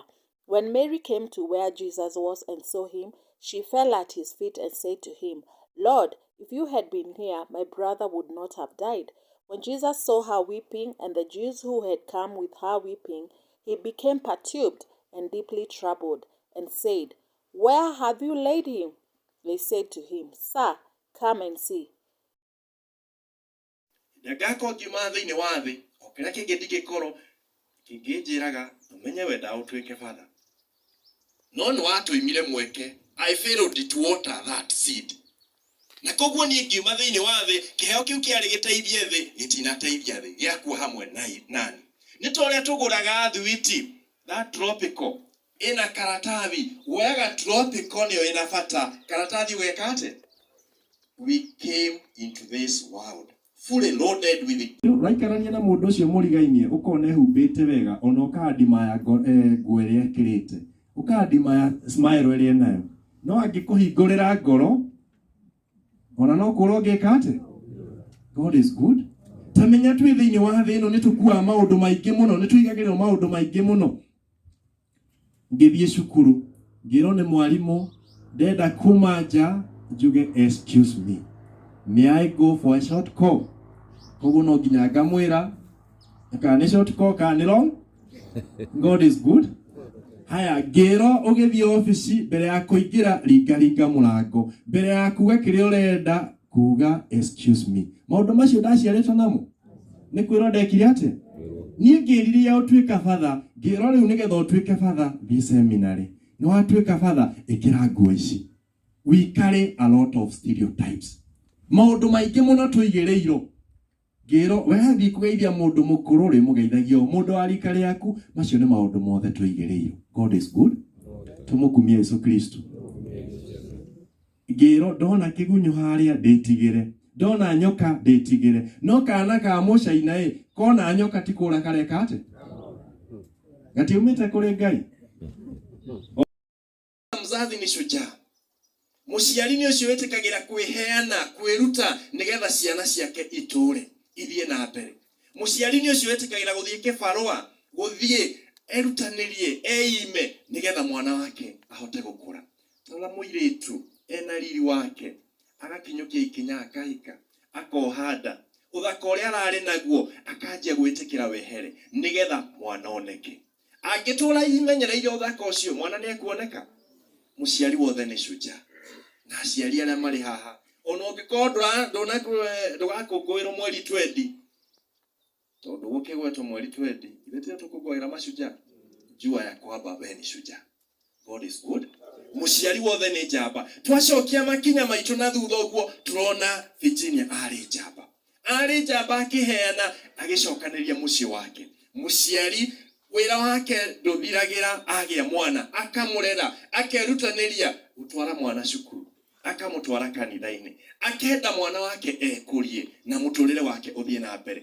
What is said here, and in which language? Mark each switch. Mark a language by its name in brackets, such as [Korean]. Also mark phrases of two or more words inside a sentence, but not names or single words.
[English] When Mary came to where Jesus was and saw him, she fell at his feet and said to him, "Lord, if you had been here, my brother would not have died." When Jesus saw her weeping, and the Jews who had come with her weeping, he became perturbed and deeply troubled, and said, "Where have you laid him?" They said to him, "Sir, come and see." [Kikuyu] Ndagako ngiuma thĩinĩ wa thĩ o kĩrĩa kĩngĩ ndingĩkorwo kĩngĩnjĩraga ũmenye wenda ũtuĩke father no nĩ watũimire mweke. [English] I failed to water that seed. [Kikuyu] Na koguo niĩ ngiuma thĩinĩ wa thĩ kĩheo kĩu kĩarĩ gĩteithie thĩ gĩtinateithia thĩ gĩakua hamwe nani. Nĩ ta ũrĩa tũgũraga thwiti [English] that tropical [Kikuyu] ĩna karatathi wega tropical nĩyo ĩna bata karatathi weka atĩ. [English] We came into this world fully loaded with it. [Kikuyu] Raikarania na mũndũ ũcio mũrigainie ũkona ehumbĩte wega ona ũkandimaya nguo ĩrĩa ekĩrĩte ũkandimaya smile ĩrĩa nayo no angĩkũhingũrĩra ngoro ona no kũrwo ngĩka atĩ. [English] God is good. [Kikuyu] Tamenya twĩ thĩinĩ wa thĩ ĩno nĩ tũkuaga maũndũ maingĩ mũno, nĩ tũigagĩrĩrwo maũndũ maingĩ mũno. Ngĩthiĩ cukuru ngĩrwo nĩ mwarimũ ndenda kuma nja njuge [English] excuse me, may I go for a short call? [Kikuyu] Koguo no nginya ngamwĩra kana nĩ [English] short call [Kikuyu] kana nĩ long. [English] God is good. [Kikuyu] Haya ngĩrwo ũgĩthiĩ ofici mbere ya kũingĩra ringa mũrango mbere ya kuga kĩrĩa ũrenda kuga [English] excuse me. [Kikuyu] Maũndũ macio ndaciarĩtwo namo nĩ kwĩrwo ndekire atĩ. Niĩ ngĩririe ũtuĩka father ngĩrwo rĩu nĩgetha ũtuĩke father thi seminary nĩ watuĩka father ĩkĩra nguo ici. [English] We carry a lot of stereotypes. [Kikuyu] Maũndũ maingĩ mũno tũigĩrĩirwo. Ngĩrwo wethiĩ kũgeithia mũndũ mũkũrũ rĩ mũgeithagio mũndũ wa rika rĩaku. Macio nĩ maũndũ mothe tũigĩrĩirwo. [English] God is good. [Kikuyu] Tũmũkumie Yesu Kristo. Ngĩrwo ndona kĩgunyũ harĩa ndĩtigĩre, ndona nyoka ndĩtigĩre, no kana ka mũcaina kona nyoka ti kũra kareka atĩ. Gatiumĩte kũrĩ Ngai. [Swahili] Mzazi ni shujaa. [Kikuyu] Mũciari nĩ ũcio wĩtĩkagĩra kwĩheana kwĩruta nĩgetha ciana ciake itũre ithiĩ na mbere. Mũciari nĩ ũcio wĩtĩkagĩra gũthiĩ kĩbarũa gũthiĩ erutanĩrie eime nĩgetha mwana wake ahote gũkũra. Ona mũirĩtu ena riri wake agakinyũkia ikinya akahika akohanda ũthaka ũrĩa ararĩ naguo akanjia gwĩtĩkĩra wehere nĩgetha mwana oneke. Angĩtũra imenyereire ũthaka ũcio mwana nĩ ekuoneka. Mũciari wothe nĩ shujaa. Na aciari arĩa marĩ haha ona ũngĩkorwo ndũgakũngũĩrwo mweri 20 tondũ gũkĩgwetwo mweri 20 ithe tũkũngũĩra mashujaa [Swahili] jua ya kwamba we ni shujaa. [English] God is good. [Kikuyu] Mũciari wothe nĩ njamba. Twacokia makinya maitũ na thutha ũguo turona Virginia arĩ njamba akĩheana agĩcokanĩria mũciĩ wake. Mũciari wĩra wake ndũthiragĩra agĩa mwana akamũrera akerutanĩria gũtwara mwana cukuru akamũtwara kanitha-inĩ akenda mwana wake ekũrie na mũtũrĩre wake ũthiĩ na mbere.